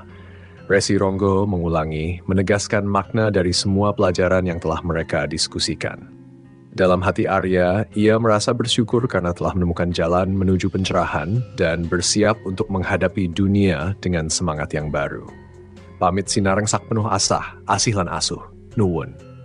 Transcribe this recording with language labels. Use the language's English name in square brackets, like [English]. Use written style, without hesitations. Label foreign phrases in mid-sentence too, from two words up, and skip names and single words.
[Indonesian] Resi Ronggo mengulangi, menegaskan makna dari semua pelajaran yang telah mereka diskusikan. Dalam hati Arya, ia merasa bersyukur karena telah menemukan jalan menuju pencerahan dan bersiap untuk menghadapi dunia dengan semangat yang baru. [Javanese] Pamit sinareng sak penuh asah, asih lan asuh, nuwun.